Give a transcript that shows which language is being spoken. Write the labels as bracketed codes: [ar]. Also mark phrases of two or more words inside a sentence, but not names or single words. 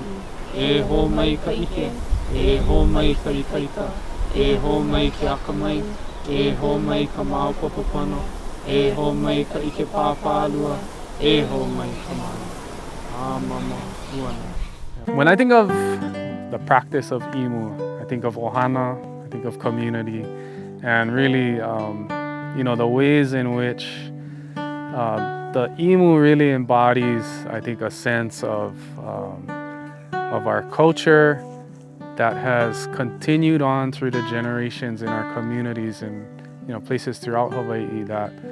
[haw] E ho mai ka ike, e ho mai ka ikaika, e ho mai ke akamai, e ho mai ka maopopopono, e ho mai ka ike pāpālua, e ho mai ka mana. Mama, uana. [en] When I think of the practice of imu, I think of ʻOhana, I think of community, and really, the ways in which the imu really embodies, I think, a sense of our culture that has continued on through the generations in our communities and places throughout Hawaii that